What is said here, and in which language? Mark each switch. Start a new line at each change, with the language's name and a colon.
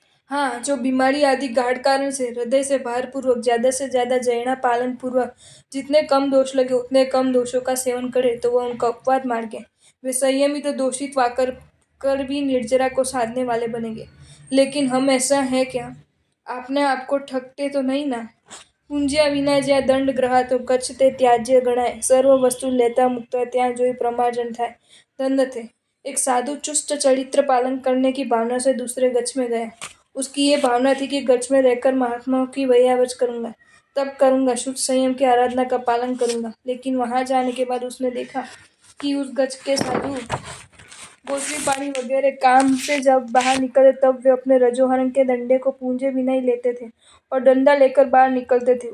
Hindi: हाँ, जो बीमारी आदि गाढ़ कारण से हृदय से भारपूर्वक ज्यादा से ज्यादा जयना पालन पूर्वक जितने कम दोष लगे उतने कम दोषों का सेवन करे तो वह उनका अपवाद मार्ग है। वे संयमी तो दोषित वाकर कर भी निर्जरा को साधने वाले बनेंगे, लेकिन हम ऐसा है क्या? आपने आपको ठगते तो नहीं ना?
Gujarati: પૂંજ્યા વિના જ્યાં દંડ ગ્રહાતો કચ્છ તે ત્યાજ્ય ગણાય સર્વ વસ્તુ લેતા મુક્ત ત્યાં જોઈ પ્રમાર્જન થાય
Hindi: दंड थे। एक साधु चुस्त चरित्र पालन करने की भावना से दूसरे गच्छ में गया। उसकी ये भावना थी कि गच्छ में रहकर महात्माओं की वयावच करूंगा, तब करूंगा, शुद्ध संयम की आराधना का पालन करूंगा। लेकिन वहां जाने के बाद उसने देखा कि उस गच्छ के साधु गोत्री पानी वगैरह काम से जब बाहर निकले तब वे अपने रजोहरण के डंडे को पूंजे बिना ही लेते थे और डंडा लेकर बाहर निकलते थे।